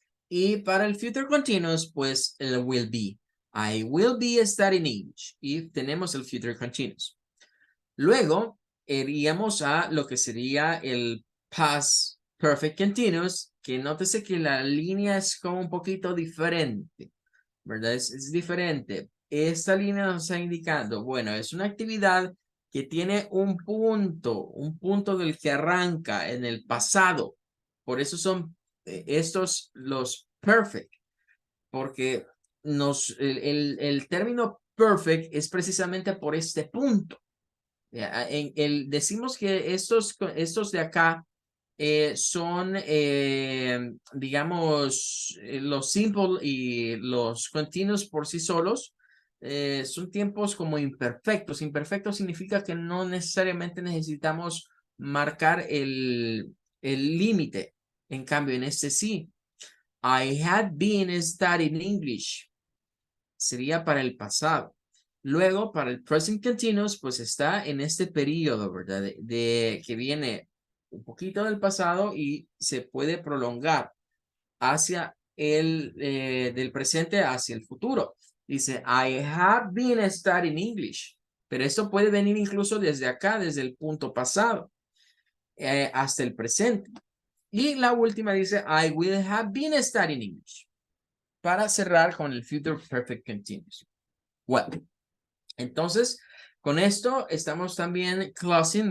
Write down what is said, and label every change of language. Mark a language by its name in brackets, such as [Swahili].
[Spanish] Y para el future continuous, pues el will be. [English] I will be studying English. [Spanish] Y tenemos el future continuous. Luego, iríamos a lo que sería el past perfect continuous, que nótese que la línea es como un poquito diferente, ¿verdad? Es diferente. Esta línea nos está indicando, bueno, es una actividad que tiene un punto del que arranca en el pasado. Por eso son estos los perfect, porque el término perfect es precisamente por este punto. Decimos que estos de acá son, digamos, los simple y los continuos por sí solos. Son tiempos como imperfectos. Imperfecto significa que no necesariamente necesitamos marcar el límite. En cambio, en este sí. [English] I had been studying English. [Spanish] Sería para el pasado. Luego, para el present continuous, pues está en este periodo, ¿verdad? Que viene un poquito del pasado y se puede prolongar hacia del presente hacia el futuro. Dice, [English] I have been studying English. [Spanish] Pero esto puede venir incluso desde acá, desde el punto pasado, hasta el presente. Y la última dice, [English] I will have been studying English. [Spanish] Para cerrar con el future perfect continuous. Well, entonces, con esto estamos también closing.